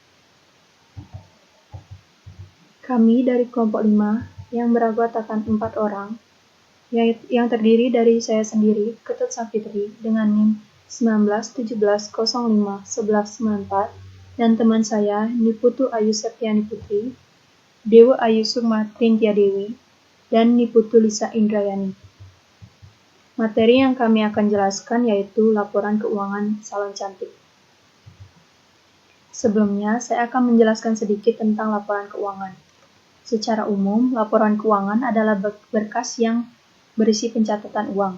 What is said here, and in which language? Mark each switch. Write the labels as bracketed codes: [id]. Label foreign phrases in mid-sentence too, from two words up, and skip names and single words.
[id] Kami dari kelompok 5 yang beranggotakan 4 orang, yang terdiri dari saya sendiri, Ketut Safitri, dengan NIM 1917051194, dan teman saya, Niputu Ayu Septiani Putri, Dewa Ayu Sukma Trintia Dewi, dan Niputu Lisa Indrayani. Materi yang kami akan jelaskan yaitu laporan keuangan Salon Cantik. Sebelumnya, saya akan menjelaskan sedikit tentang laporan keuangan. Secara umum, laporan keuangan adalah berkas yang berisi pencatatan uang.